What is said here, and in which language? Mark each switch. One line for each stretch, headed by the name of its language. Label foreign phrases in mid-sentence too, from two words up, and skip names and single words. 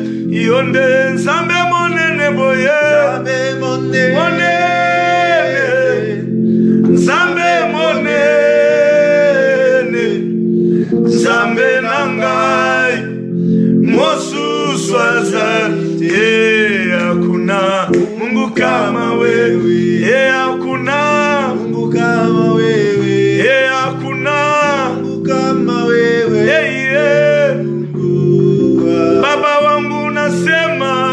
Lingala: Yonde nzambe monene boye. Nzambe monene. Nzambe monene. Nzambe nangai. Mosusu azalite.
Swahili: Hakuna Mungu kama wewe. Hakuna Mungu kama wewe. Hakuna Mungu kama wewe. Baba wangu nasema.